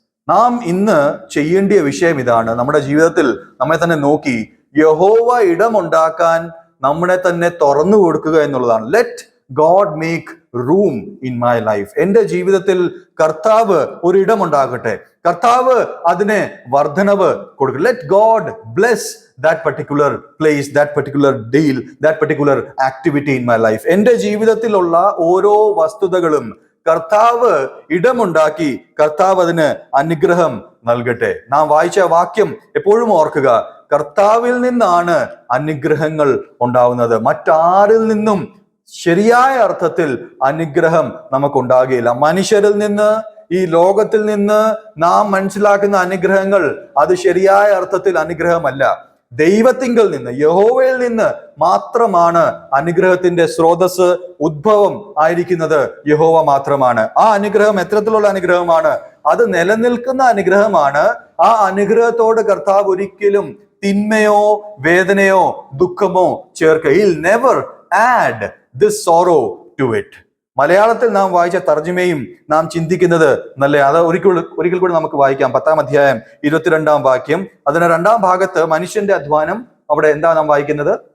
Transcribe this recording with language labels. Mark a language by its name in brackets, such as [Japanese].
[Malayalam] നാം ഇന്ന് ചെയ്യേണ്ടിയ വിഷയം ഇതാണ്. നമ്മുടെ ജീവിതത്തിൽ നമ്മെ തന്നെ നോക്കി യഹോവ ഇടമുണ്ടാക്കാൻ നമ്മളെ തന്നെ തുറന്നു കൊടുക്കുക എന്നുള്ളതാണ്. [English] Let God make room in my life. [Malayalam] എന്റെ ജീവിതത്തിൽ കർത്താവ് ഒരു ഇടമുണ്ടാകട്ടെ, കർത്താവ് അതിനെ വർധനവ് കൊടുക്കട്ടെ. [English] Let God bless that particular place, that particular deal, that particular activity in my life. [Malayalam] എന്റെ ജീവിതത്തിലുള്ള ഓരോ വസ്തുതകളും കർത്താവ് ഇടമുണ്ടാക്കി, കർത്താവ് അതിന് അനുഗ്രഹം നൽകട്ടെ. നാം വായിച്ച വാക്യം എപ്പോഴും ഓർക്കുക, കർത്താവിൽ നിന്നാണ് അനുഗ്രഹങ്ങൾ ഉണ്ടാവുന്നത്. മറ്റാരിൽ നിന്നും ശരിയായ അർത്ഥത്തിൽ അനുഗ്രഹം നമുക്കുണ്ടാകുകയില്ല. മനുഷ്യരിൽ നിന്ന്, ഈ ലോകത്തിൽ നിന്ന് നാം മനസ്സിലാക്കുന്ന അനുഗ്രഹങ്ങൾ അത് ശരിയായ അർത്ഥത്തിൽ അനുഗ്രഹമല്ല. ദൈവത്തിങ്കൽ നിന്ന്, യഹോവയിൽ നിന്ന് മാത്രമാണ് അനുഗ്രഹത്തിന്റെ സ്രോതസ്, ഉദ്ഭവം ആയിരിക്കുന്നത് യഹോവ മാത്രമാണ്. ആ അനുഗ്രഹം എത്തരത്തിലുള്ള അനുഗ്രഹമാണ്? അത് നിലനിൽക്കുന്ന അനുഗ്രഹമാണ്. ആ അനുഗ്രഹത്തോട് കർത്താവ് ഒരിക്കലും തിന്മയോ വേദനയോ ദുഃഖമോ ചേർക്കുക. [English] He'll never add this sorrow to it. [Malayalam] മലയാളത്തിൽ നാം വായിച്ച തർജ്ജിമയും നാം ചിന്തിക്കുന്നത് നല്ല. അത് ഒരിക്കൽ കൂടി നമുക്ക് വായിക്കാം. 10-ാം അധ്യായം 22-ാം വാക്യം. അതിന് 2-ാം ഭാഗത്ത് മനുഷ്യന്റെ അധ്വാനം, അവിടെ എന്താ നാം വായിക്കുന്നത്?